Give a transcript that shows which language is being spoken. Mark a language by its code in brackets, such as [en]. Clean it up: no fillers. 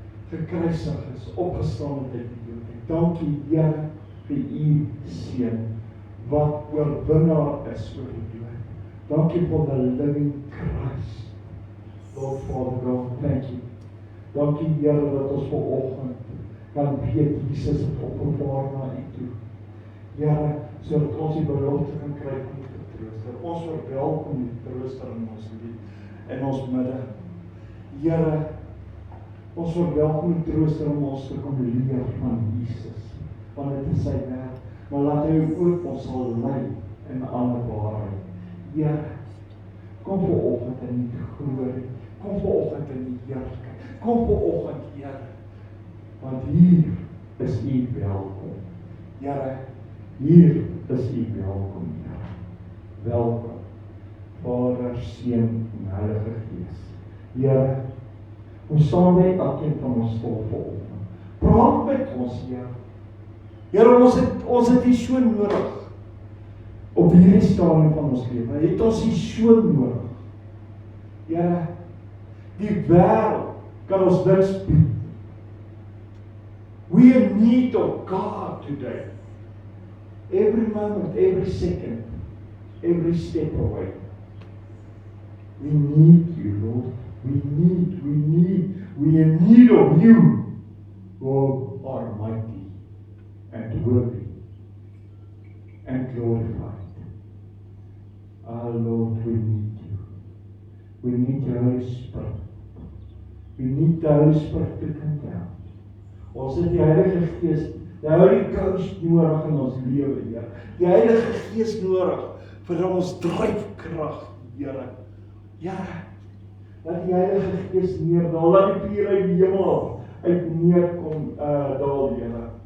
[af] Gekruisig is, opgestaan het uit die dood. Dankie, Here, vir U seun wat oorwinnaar is oor die dood. Dankie [en] for the living Christ. Lord Father God, thank you. [af] Dankie, Here, dat ons vanoggend kan weet Jesus het opgevaar na U toe. Here, sodat ons die belofte kan kry om te trooster. Ons verwelkom die trooster in ons lewe. In ons midde. Here, ons verwelkom die trooster om ons te kom leer van Jesus. Want dit is sy werk. Maar laat hy ook ons sal lei in alle waarheid. Here, kom vanoggend in die glorie. Kom vanoggend in die heerlikheid. Kom vanoggend, Here. Want hier is U welkom. Here, hier is U welkom, Here. Welkom. Vader, Seun en Heilige Gees. Here, ons staan by elkeen van ons stil vanoggend. Praat met ons, Here. Here, ons het U so nodig. Op hierdie stadium van ons lewe, het ons U so nodig. Here, die wêreld kan ons niks bied. [en] We are in need of God today. Every moment, every second, every step away. We need You, Lord. We are in need of You, God Almighty, and worthy, and glorified. Our Lord, we need You. We need the Holy Spirit. We need the Holy Spirit to come down. [af] Ons het die Heilige Gees, die Holy Ghost nodig in ons lewe, Here. Die Heilige Gees nodig vir ons dryfkrag, Here. Here, laat die Heilige Gees neerdal, laat die vuur uit die hemel uit neerkom, daal, Here.